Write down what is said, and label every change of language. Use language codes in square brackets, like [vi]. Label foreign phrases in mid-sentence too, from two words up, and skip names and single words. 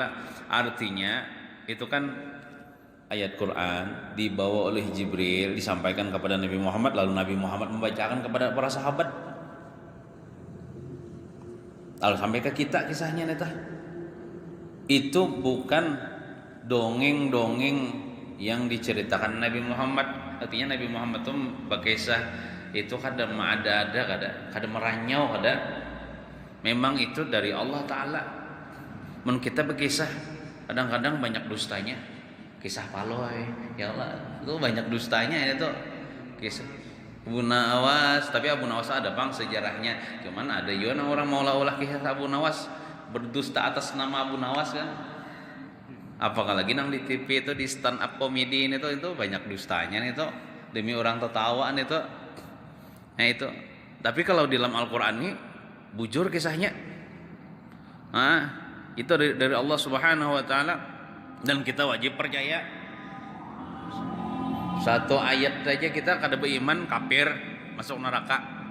[id] Artinya itu kan ayat Quran dibawa oleh Jibril, disampaikan kepada Nabi Muhammad, lalu Nabi Muhammad membacakan kepada para sahabat, lalu sampai ke kita kisahnya neta. Itu bukan dongeng-dongeng yang diceritakan Nabi Muhammad. Artinya Nabi Muhammad itu berkisah itu kada meranyau, memang itu dari [ar] الله تعالى. [id] Men kita berkisah kadang-kadang banyak dustanya. Kisah Paloy, [ar] يا الله, [id] itu banyak dustanya itu. Kisah Abu Nawas, tapi Abu Nawas ada bang sejarahnya. Cuman ada juga orang mau ulah kisah Abu Nawas, berdusta atas nama Abu Nawas kan. Apalagi nang di TV itu, di [en] stand up [id] komedi itu banyak dustanya itu, demi orang tertawaan itu. Nah itu. Tapi kalau di dalam Al-Qur'an ini bujur kisahnya. Itu dari [ar] الله سبحانه وتعالى [id] dan kita wajib percaya. Satu ayat saja kita kada beriman, kafir, masuk neraka.